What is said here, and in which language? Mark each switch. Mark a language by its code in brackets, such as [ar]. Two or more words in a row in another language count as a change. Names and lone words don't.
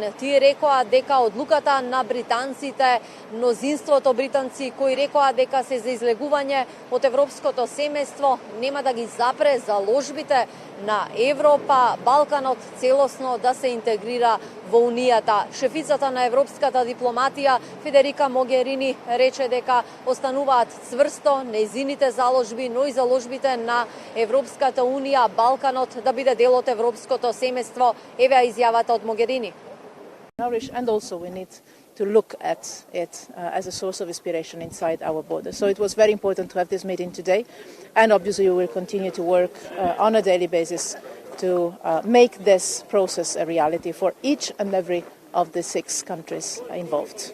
[mk] Тие рекоа дека одлуката на британците, мнозинството британци кои рекоа дека се за излегување од европското семејство, нема да ги запре заложбите на Европа, Балканот целосно да се интегрира во Унијата. Шефицата на европската дипломатија Федерика Могерини рече дека остануваат цврсто нејзините заложби, но и заложбите на Европската унија, Балканот да биде дел од европското семејство. Еве изјавата од Могерини. [en] And also we need to look at it as a source of inspiration inside our borders. So it was very important to have this meeting today, and obviously we will continue to work on a daily basis to make this process a reality for each and every of the 6 countries involved.